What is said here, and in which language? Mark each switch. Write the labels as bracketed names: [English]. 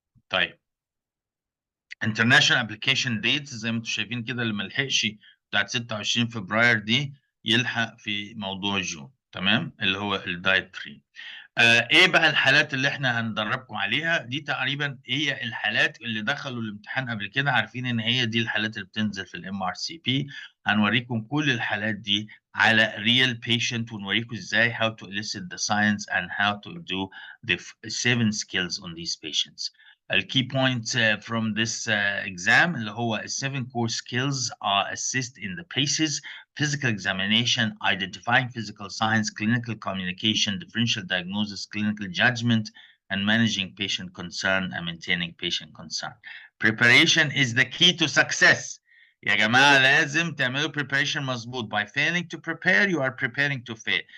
[Arabic] طيب [English] international application dates [Arabic] زي ما انتم شايفين كده، اللي ما لحقش بتاعت 26 فبراير دي يلحق في موضوع جون، تمام، اللي هو الدايت 3. ايه بقى الحالات اللي احنا هندربكم عليها دي؟ تقريبا هي الحالات اللي دخلوا الامتحان قبل كده، عارفين ان هي دي الحالات اللي بتنزل في الام ار سي بي. هنوريكم كل الحالات دي على [English] real patient، [Arabic] ونوريكم ازاي [English] how to elicit the science and how to do the 7 skills on these patients. The key points from this exam [Arabic] اللي هو [English] 7 core skills are assist in the PACEs, physical examination, identifying physical signs, clinical communication, differential diagnosis, clinical judgment, and managing patient concern and maintaining patient concern. Preparation is the key to success. [Arabic] يا جماعة لازم تعملوا preparation مظبوط. [English] By failing to prepare you are preparing to fail.